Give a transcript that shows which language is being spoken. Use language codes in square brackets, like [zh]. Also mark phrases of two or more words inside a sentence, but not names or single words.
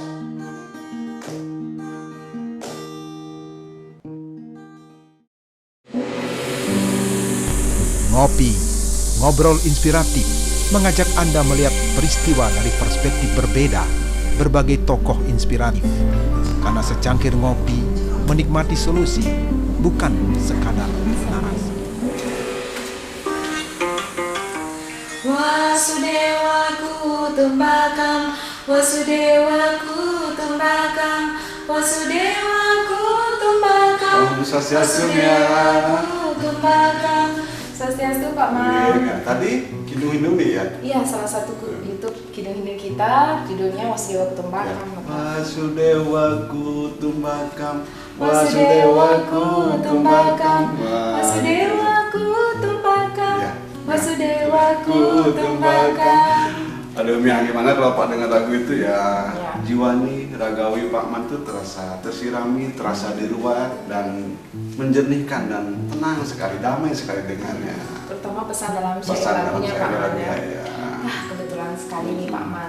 [id] Ngopi, ngobrol inspiratif, mengajak Anda melihat peristiwa dari perspektif berbeda, berbagai tokoh inspiratif. Karena secangkir ngopi, menikmati solusi, bukan sekadar narasi. [sa] Wasudewaku tumbakam, Wasudewaku tumbakam, Wasudewaku tumbakam, Om Swastiastu [id] ya. [sa] Wasudewaku tumbakam. [id] Swastiastu Pak Man. Iya, tadi Kidung Hindung nih ya. Iya, salah satu YouTube Kidung Hindung kita, judulnya Wasudewa Tumbakam. [sa] Wasudewaku tumbakam, Wasudewaku tumbakam, [id] Wah. [sa] Wasudewaku tumbakam, [id] Ya. [sa] Wasudewaku tumbakam. [id] Aduh, Mia, gimana kalau Pak dengar lagu itu ya, Ya. jiwani, ragawi Pak Man tuh terasa tersirami, terasa di luar dan menjernihkan dan tenang sekali, damai sekali dengannya. Terutama pesan dalam syair Pesan dalam lagunya Pak syair Man ya. ya. Ah, kebetulan sekali nih Pak Man.